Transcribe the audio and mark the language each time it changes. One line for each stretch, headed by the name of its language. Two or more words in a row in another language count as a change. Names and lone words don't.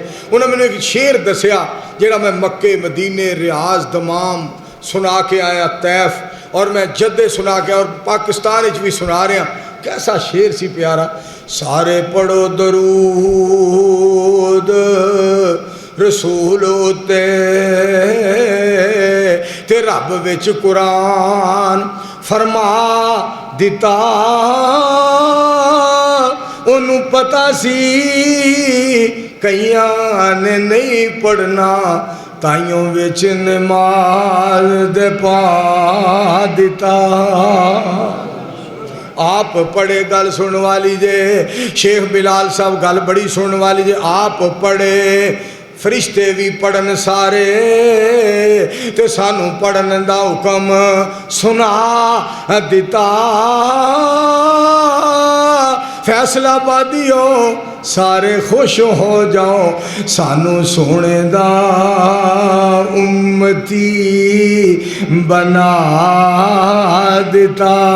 Punjabi: انہوں نے ایک شعر دسیا جڑا میں مکے مدینے ریاض دمام سنا کے آیا، طیف اور میں جدے سنا کے اور پاکستان وچ بھی سنا رہا۔ کیسا شعر سی پیارا، سارے پڑھو درود رسول تے رب وچ قرآن فرما دیتا، انہوں پتہ سی کئیاں نے نہیں پڑھنا، تائیوں وچ نماز دے پا دیتا۔ آپ پڑھے گل سن والی جے، شیخ بلال صاحب گل بڑی سن والی جے، آپ پڑھے فرشتے بھی پڑھن سارے تے سانو پڑھن دا حکم سنا دیتا۔ فیصلہ بادیو سارے خوش ہو جاؤ، سانو سونے دا امتی بنا دیتا۔